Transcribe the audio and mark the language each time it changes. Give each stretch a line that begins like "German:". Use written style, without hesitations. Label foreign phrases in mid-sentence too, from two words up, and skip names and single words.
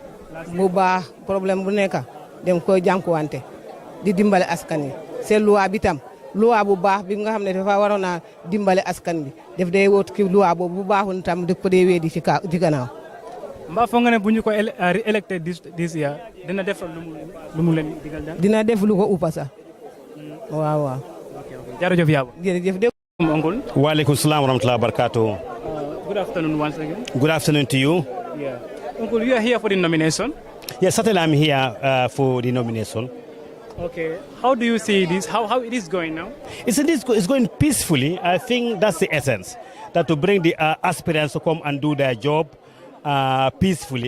Wolof: bu baax problème bu nekk dem koy jànkuwante di dimbale askan wi seen loi bi tam loi bu baax bi nga xam ne dafa waroon a dimbale askan bi daf day wóot ki loi boobu bu baaxul tam daf ko dee weedi ci gannaaw. mbaa foog nga ne bu ñu ko électé
English: this year
Wolof: dina def lu mu leen digal daal. dina def lu ko uppa sax waaw waaw. jërëjëf Yabo. jërëjëf.
English: Uncle.
Arabic: وعليكم السلام ورحمة الله وبركاته.
English: Good afternoon once again. Good afternoon to you. Yeah. Uncle, you are here for the nomination? Yes, certainly I'm here for the nomination. Okay. How do you see this? How it is going now? It's going peacefully. I think that's the essence. That to bring the aspirants to come and do their job peacefully.